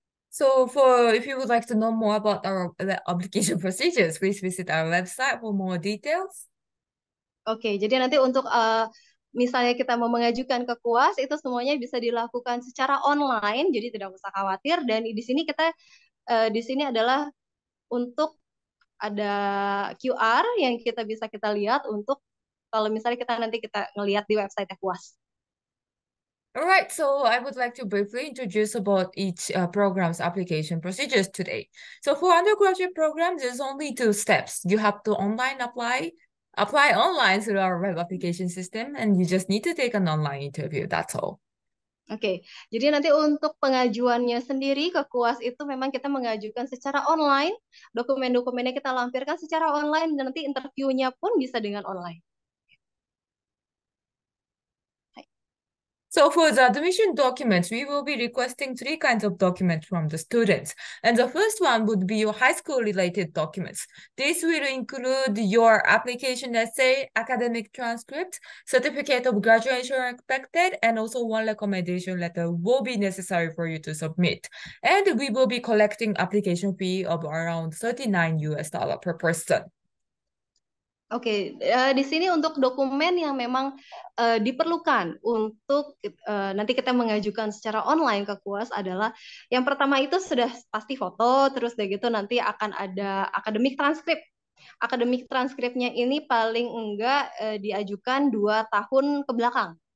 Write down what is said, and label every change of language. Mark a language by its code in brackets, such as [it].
[en] So if you would like to know more about our application procedures, please visit our website for more details. [id] Oke, jadi nanti untuk misalnya kita mau mengajukan ke KUAS, itu semuanya bisa dilakukan secara online, jadi tidak usah khawatir. Dan di sini di sini adalah untuk ada QR yang kita lihat untuk kalau misalnya kita nanti ngelihat di website KUAS. [en] All right, so I would like to briefly introduce about each program's application procedures today. So for undergraduate programs, there's only 2 steps. You have to apply online through our web application system, and you just need to take an online interview. That's all. [id] Oke, jadi nanti untuk pengajuannya sendiri ke KUAS itu memang kita mengajukan secara online, dokumen-dokumennya kita lampirkan secara online, dan nanti interviewnya pun bisa dengan online. [en] So for the admission documents, we will be requesting 3 kinds of documents from the students. And the first one would be your high school related documents. This will include your application essay, academic transcript, certificate of graduation expected, and also 1 recommendation letter will be necessary for you to submit. And we will be collecting application fee of around $39 per person. [id] Oke, di sini untuk dokumen yang memang diperlukan untuk nanti kita mengajukan secara online ke KUAS adalah yang pertama itu sudah pasti foto, terus dari gitu nanti akan ada akademik transkrip. Akademik transkripnya ini paling enggak diajukan 2 tahun ke belakang.